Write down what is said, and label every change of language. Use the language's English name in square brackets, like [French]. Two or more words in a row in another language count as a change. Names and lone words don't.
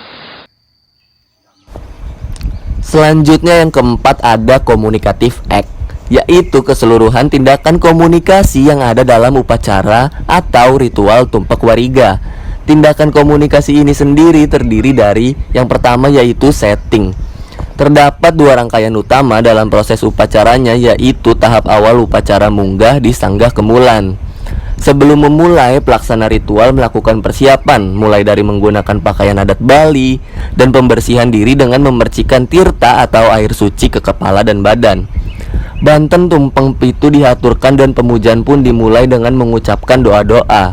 [Indonesian] Selanjutnya yang keempat ada [English] communicative act, [Indonesian] yaitu keseluruhan tindakan komunikasi yang ada dalam upacara atau ritual Tumpek Wariga. Tindakan komunikasi ini sendiri terdiri dari yang pertama yaitu setting. Terdapat dua rangkaian utama dalam proses upacaranya, yaitu tahap awal upacara munggah di Sanggah Kemulan. Sebelum memulai, pelaksana ritual melakukan persiapan, mulai dari menggunakan pakaian adat Bali dan pembersihan diri dengan memercikan tirta atau air suci ke kepala dan badan. Banten tumpeng pitu dihaturkan dan pemujaan pun dimulai dengan mengucapkan doa-doa.